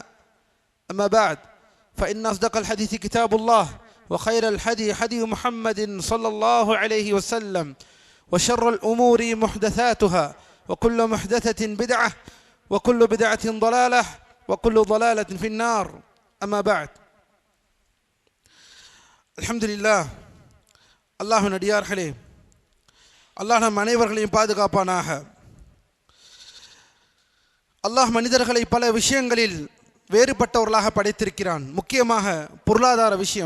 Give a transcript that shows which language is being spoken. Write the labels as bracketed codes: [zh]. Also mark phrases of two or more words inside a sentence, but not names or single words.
[ar] أما بعد، فإن أصدق الحديث كتاب الله، وخير الحدي حدي محمد صلى الله عليه وسلم، وشر الأمور محدثاتها، وكل محدثة بدعة، وكل بدعة ضلالة، وكل ضلالة في النار. أما بعد، அல்ஹம்துலில்லாஹ். [ta] அல்லாஹ்வின் அடியார்களே, அல்லாஹ் நம் அனைவர்களையும் பாதுகாப்பானாக. அல்லாஹ் மனிதர்களை பல விஷயங்களில் வேறுபட்டவர்களாக படைத்திருக்கிறான். முக்கியமாக பொருளாதார விஷயம்.